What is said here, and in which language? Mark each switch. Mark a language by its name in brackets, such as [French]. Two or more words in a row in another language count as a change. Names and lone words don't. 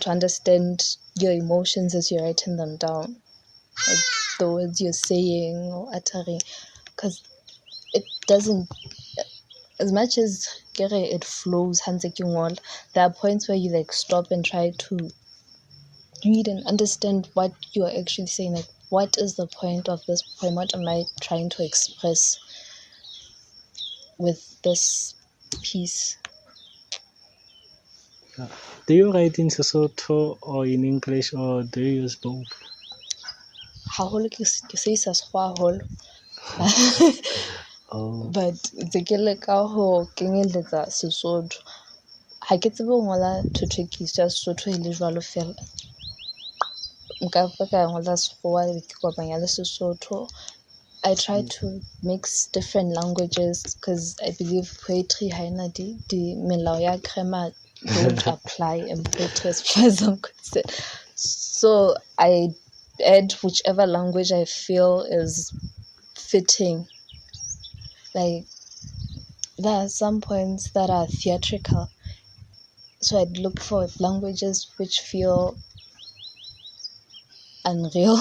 [English] to understand your emotions as you're writing them down, like the words you're saying or uttering, because it doesn't, as much as it flows, there are points where you like stop and try to read and understand what you're actually saying, like what is the point of this poem, what am I trying to express with this piece. do you write in Lesotho or in English, or do you use both? [Southern Sotho] Haholo ke sebedisa sekgowa Oh, but ntse ke leka ho kenyeletsa Sesotho. Ha ke tsebe ho ngola thothokiso ya Sesotho e le jwalo fela. Nka ka ngola sekgowa be ke kopanya le Sesotho. [English] I try to mix different languages because I believe poetry [Southern Sotho] haina di melao ya grammar [English] don't apply in poetry as far as I'm concerned. So I add whichever language I feel is fitting. Like there are some points that are theatrical, so I'd look for languages which feel unreal.